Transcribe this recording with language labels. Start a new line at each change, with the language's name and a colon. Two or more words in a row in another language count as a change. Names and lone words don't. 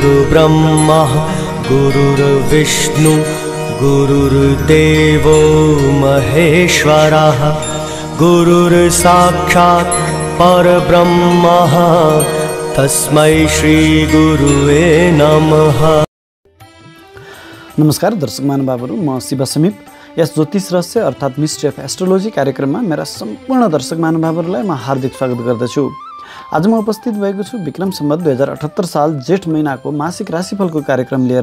Sanskrit: गुरुर्ब्रह्मा गुरुर्विष्णु गुरुर्देवो महेश्वरः गुरुर्साक्षात् परब्रह्म तस्मै श्री गुरुवे नमः।
Nepali: नमस्कार दर्शक महानुभावहरू, म शिव समीप। यस ज्योतिष रहस्य अर्थात्
English: mystery of astrology
Nepali: कार्यक्रममा मेरा सम्पूर्ण दर्शक महानुभावहरूलाई म हार्दिक स्वागत गर्दछु। आज म उपस्थित भएको छु विक्रम सम्वत 2078 साल जेठ महिनाको मासिक राशिफलको कार्यक्रम लिएर।